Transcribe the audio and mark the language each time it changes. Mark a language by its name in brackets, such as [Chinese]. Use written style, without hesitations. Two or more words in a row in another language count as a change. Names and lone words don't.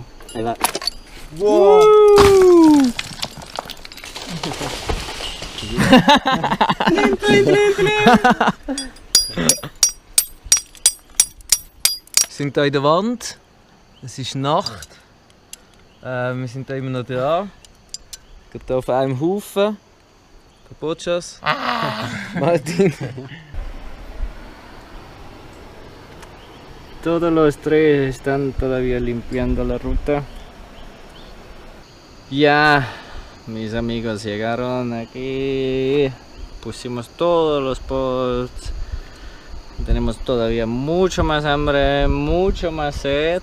[Spanish] Ahí va. Wow. [German] Wir sind hier in der Wand, es ist Nacht. Wir sind hier immer noch dran. Gerade hier auf einem Haufen. Kapochas. Martin. [Spanish] Todos los tres están todavía limpiando la ruta. Ya, mis amigos llegaron aquí. Pusimos todos los posts. Tenemos todavía mucho más hambre, mucho más sed.